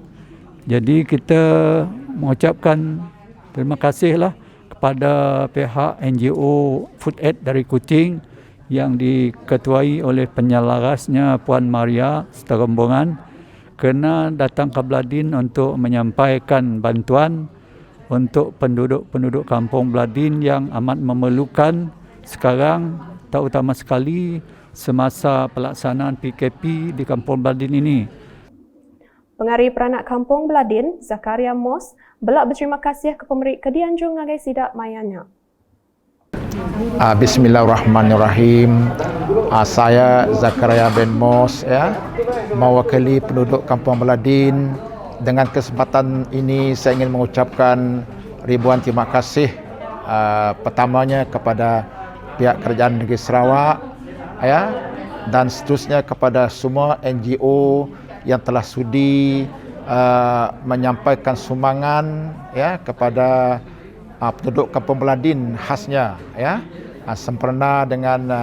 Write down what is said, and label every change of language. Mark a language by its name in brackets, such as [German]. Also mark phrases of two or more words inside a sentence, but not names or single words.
[Malay] Jadi kita mengucapkan terima kasihlah kepada pihak NGO Food Aid dari Kuching yang diketuai oleh penyelarasnya Puan Maria serta rombongan kena datang ke Bladin untuk menyampaikan bantuan untuk penduduk-penduduk kampung Bladin yang amat memerlukan sekarang, terutama sekali semasa pelaksanaan PKP di kampung Bladin ini. [Iban] Pengarih Peranak Kampung Bladin, Zakaria Mos, belak berterima kasih ke Pemerik Kedianjung ngagai sidak mayanya. [Arabic] Bismillahirrahmanirrahim. [Malay] Saya Zakaria bin Mos, mewakili penduduk Kampung Bladin. Dengan kesempatan ini saya ingin mengucapkan ribuan terima kasih pertamanya kepada pihak Kerajaan Negeri Sarawak, dan seterusnya kepada semua NGO yang telah sudi menyampaikan sumbangan kepada penduduk Kampung Bladin khasnya sempena dengan